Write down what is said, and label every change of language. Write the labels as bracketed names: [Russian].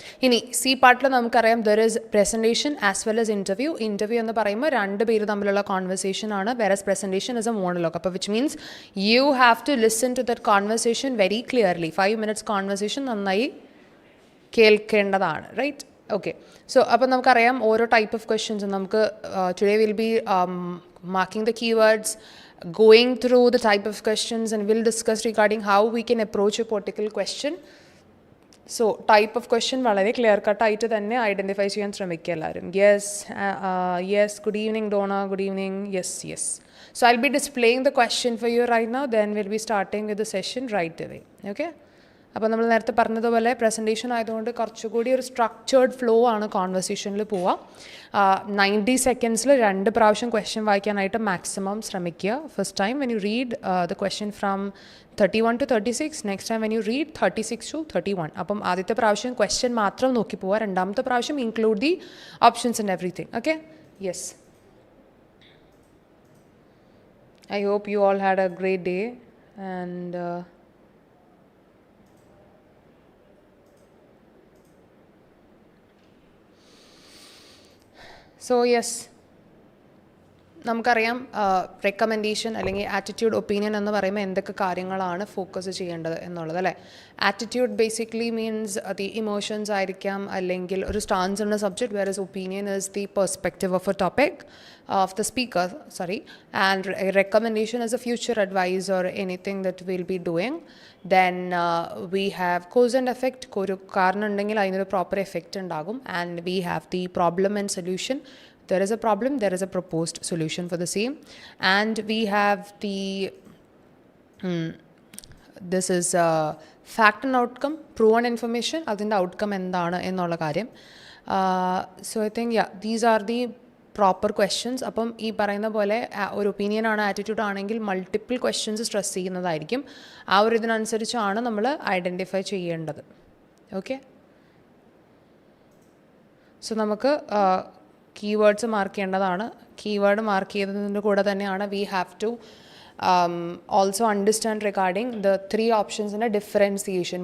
[Malayalam] ഇനി സി പാർട്ടിൽ നമുക്കറിയാം [English] There is presentation as well as interview. [Malayalam] Interview എന്ന് പറയുമ്പോൾ 2 പേര് തമ്മിലുള്ള കോൺവെർസേഷൻ ആണ്, [English] Whereas presentation is a monologue. അപ്പോൾ which means you have to listen to that conversation very clearly. [Malayalam] 5 minutes conversation നന്നായി കേൾക്കേണ്ടതാണ്, റൈറ്റ്? [English] Okay. So [Malayalam] അപ്പോൾ നമുക്കറിയാം ഓരോ [English] Type of ക്വസ്റ്റ്യൻസും നമുക്ക് today will be marking the keywords, going through the type of questions, and we'll discuss regarding how we can approach a particular question. [Malayalam] So type of question വളരെ clear കട്ടായിട്ട് തന്നെ identify ചെയ്യാൻ ശ്രമിക്കുക എല്ലാവരും. [English] Yes, good evening Donna, good evening, yes. So I'll be displaying the question for you right now, then we'll be starting with the session right away. Okay? [Malayalam] അപ്പോൾ നമ്മൾ നേരത്തെ പറഞ്ഞതുപോലെ presentation ആയതുകൊണ്ട് കുറച്ചുകൂടി ഒരു സ്ട്രക്ചേർഡ് ഫ്ലോ ആണ് കോൺവെർസേഷനിൽ പോവുക. 90 seconds 2 പ്രാവശ്യം ക്വസ്റ്റ്യൻ വായിക്കാനായിട്ട് മാക്സിമം ശ്രമിക്കുക. [English] First time when you read the question from 31 to 36, next time when you read 36 to 31. [Malayalam] അപ്പം ആദ്യത്തെ പ്രാവശ്യം ക്വസ്റ്റ്യൻ മാത്രം നോക്കി പോവുക, രണ്ടാമത്തെ പ്രാവശ്യം [English] Include the options and everything. [Malayalam] Okay? Yes. [English] I hope you all had a great day, and so yes, [Malayalam] നമുക്കറിയാം recommendation അല്ലെങ്കിൽ ആറ്റിറ്റ്യൂഡ്, ഒപ്പീനിയൻ എന്ന് പറയുമ്പോൾ എന്തൊക്കെ കാര്യങ്ങളാണ് ഫോക്കസ് ചെയ്യേണ്ടത് എന്നുള്ളത് അല്ലേ. [English] attitude basically means the emotions [Malayalam] ആയിരിക്കാം, അല്ലെങ്കിൽ ഒരു [English] Stance ഉള്ള subject, whereas opinion is the perspective of a topic of the speaker, and recommendation is a future advice or anything that we'll be doing. Then we have cause and effect. [Malayalam] ഒരു കാരണം ഉണ്ടെങ്കിൽ അതിനൊരു proper effect ഉണ്ടാകും. [English] And we have the problem and solution. There is a problem, there is a proposed solution for the same. And we have the this is fact and outcome, proven information, [Malayalam] അതിൻ്റെ outcome എന്താണ് എന്നുള്ള കാര്യം. [English] So I think these are the proper questions. [Malayalam] അപ്പം ഈ പറയുന്ന പോലെ ഒരു opinion ആണ്, ആറ്റിറ്റ്യൂഡ് ആണെങ്കിൽ മൾട്ടിപ്പിൾ ക്വസ്റ്റ്യൻസ് സ്ട്രെസ് ചെയ്യുന്നതായിരിക്കും. ആ ഒരു ഇതിനനുസരിച്ചാണ് നമ്മൾ ഐഡൻറ്റിഫൈ ചെയ്യേണ്ടത്. ഓക്കെ? സോ നമുക്ക് കീവേഡ്സ് മാർക്ക് ചെയ്യേണ്ടതാണ്. കീവേഡ് മാർക്ക് ചെയ്തതിൻ്റെ കൂടെ തന്നെയാണ് [English] we have to also understand regarding [Malayalam] the 3 ഓപ്ഷൻസിൻ്റെ differentiation.